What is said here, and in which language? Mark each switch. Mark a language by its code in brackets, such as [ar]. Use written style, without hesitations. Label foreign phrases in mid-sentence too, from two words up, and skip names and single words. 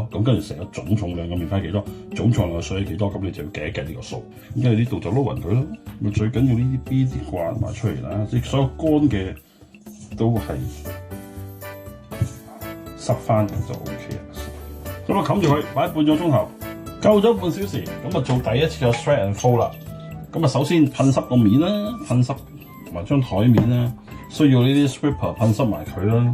[yue] 咁跟住成個總重量嘅麵粉係幾多，總重量嘅水係幾多，咁你就要計一計呢個數。咁跟住呢度就撈勻佢咯。咁最緊要呢啲 B 啲刮埋出嚟啦，即係所有乾嘅都係濕翻咁就 OK 啦。咁啊冚住佢，擺半個鐘頭。夠咗半小時，咁啊做第一次嘅 [en] shred and fold [yue] 啦。咁啊首先噴濕個面啦，噴濕埋張台面啦，需要呢啲 scraper 噴濕埋佢啦。